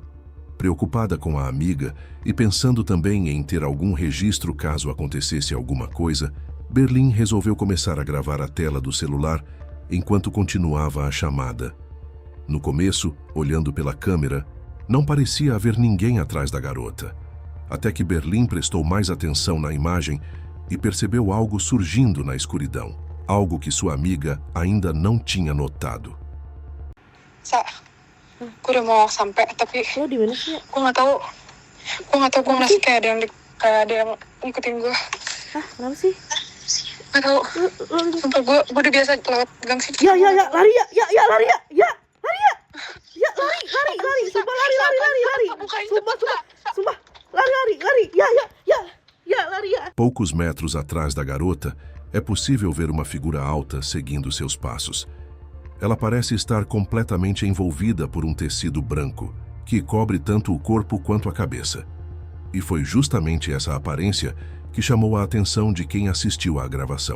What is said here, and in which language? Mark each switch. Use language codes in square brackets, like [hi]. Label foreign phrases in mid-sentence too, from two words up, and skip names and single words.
[pt] Preocupada com a amiga e pensando também em ter algum registro caso acontecesse alguma coisa, Berlim resolveu começar a gravar a tela do celular enquanto continuava a chamada. No começo, olhando pela câmera, não parecia haver ninguém atrás da garota, até que Berlim prestou mais atenção na imagem e percebeu algo surgindo na escuridão. Algo que sua amiga ainda não tinha notado. [id] Sa, gue udah mau sampai tapi Lo di mana sih? gue nggak tahu gue merasa kayak ada yang ngikutin gue. Hah, kenapa sih? Nggak tahu. Lo Sumpah gue udah biasa lewat gang sini. ya, lari ya, lari ya, lari ya. Ya, lari. Sumpah lari. Sumpah, lari. Ya, lari ya. [pt] Poucos metros atrás da garota, é possível ver uma figura alta seguindo seus passos. Ela parece estar completamente envolvida por um tecido branco, que cobre tanto o corpo quanto a cabeça. E foi justamente essa aparência que chamou a atenção de quem assistiu à gravação.